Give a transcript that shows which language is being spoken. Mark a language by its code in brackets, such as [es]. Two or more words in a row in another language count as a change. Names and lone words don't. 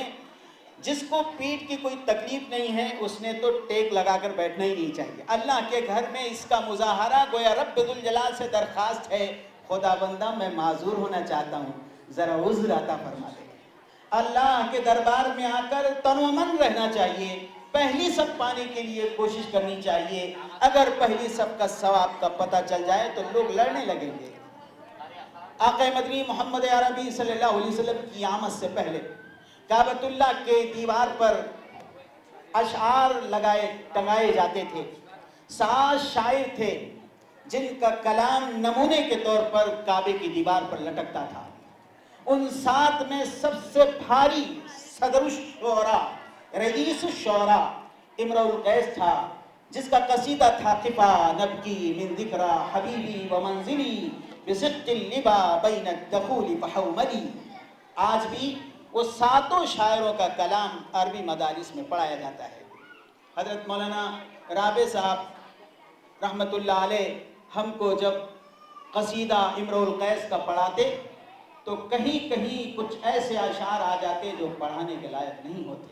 [ur] جس کو پیٹھ کی کوئی تکلیف نہیں ہے اس نے تو ٹیک لگا کر بیٹھنا ہی نہیں چاہیے. اللہ کے گھر میں اس کا مظاہرہ گویا رب ذوالجلال سے درخواست ہے, خدا بندہ میں معذور ہونا چاہتا ہوں, ذرا عذر عطا فرما دے. اللہ کے دربار میں آ کر تن و من رہنا چاہیے, پہلی صف پانے کے لیے کوشش کرنی چاہیے. اگر پہلی صف کا ثواب کا پتہ چل جائے تو لوگ لڑنے لگیں گے. آقا مدنی محمد عربی [ar] صلی اللہ علیہ وسلم [ur] کی آمد سے پہلے کعبۃ اللہ کے دیوار پر اشعار ٹنگائے جاتے تھے. 7 شاعر تھے جن کا کلام نمونے کے طور پر کعبے کی دیوار پر لٹکتا تھا. ان 7 میں سب سے بھاری صدر الشعراء, رئیس الشعراء امرؤ القیس تھا, جس کا قصیدہ تھا [ar] قفا نبکی من ذکری حبیبی و منزلی بصدق اللبا بین الدخول فحوملی. [ur] آج بھی وہ 7 شاعروں کا کلام عربی مدارس میں پڑھایا جاتا ہے. حضرت مولانا رابع صاحب [ar] رحمۃ اللہ علیہ [ur] ہم کو جب قصیدہ امرؤ القیس کا پڑھاتے تو کہیں کہیں کچھ ایسے اشعار آ جاتے جو پڑھانے کے لائق نہیں ہوتے.